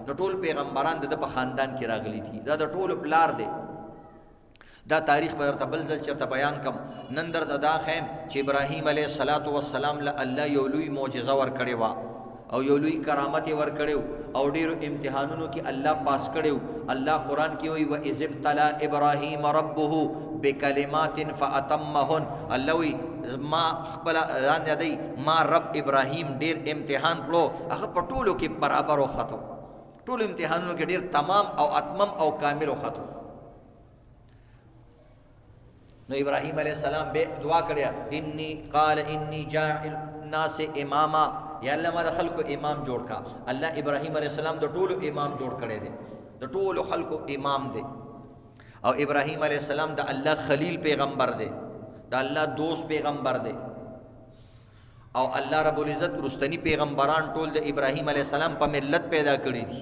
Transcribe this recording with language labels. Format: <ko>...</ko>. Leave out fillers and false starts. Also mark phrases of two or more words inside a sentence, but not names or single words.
<ps>نو ټول پیغمبران د په خاندان کې راغلي دي دا د ټولو پلار دی. دا تاریخ به درته بل ځل چېرته بیان کم. نن درته دا خیم چې ابراهیم</ps> <ar>علیه السلام</ar> <ps>له الله یو لوی معجزه ورکړې وه او یو لوی کرامت یې ورکړی او ډېرو امتحانونو کې الله پاس کړی. الله قرآن کې وایي</ps> <ar>وَإِذِ ابْتَلَىٰ إِبْرَاهِيمَ رَبُّهُ بِكَلِمَاتٍ فَأَتَمَّهُنَّ.</ar> <ps>الله وایي ما خپل ځان یادوي ما رب ابراهیم ډېر امتحان کړو هغه په ټولو کې برابر وختو ټولو امتحانونو کې ډېر تمام او اتمم او کامل وختو. نو ابراهیم</ps> <ar>علیہ السلام</ar> <ps>به دعا کړیا</ps> <ar>قال انی جاعل الناس اماما</ar> <ps>یا الله ما د خلکو امام جوړ کا. الله ابراهیم</ps> <ar>علیہ السلام</ar> <ps>د ټولو امام جوړ کړی دی د ټولو خلکو امام دی. او ابراهیم</ps> <ar>علیہ السلام</ar> <ps>د الله خلیل پیغمبر دی د الله دوست پیغمبر دی. او</ps> <ar>الله رب العزت</ar> <ps>رستنی پیغمبران ټول د ابراهیم</ps> <ar>علیہ السلام</ar> <ps>په ملت پیدا کړی دي.</ps>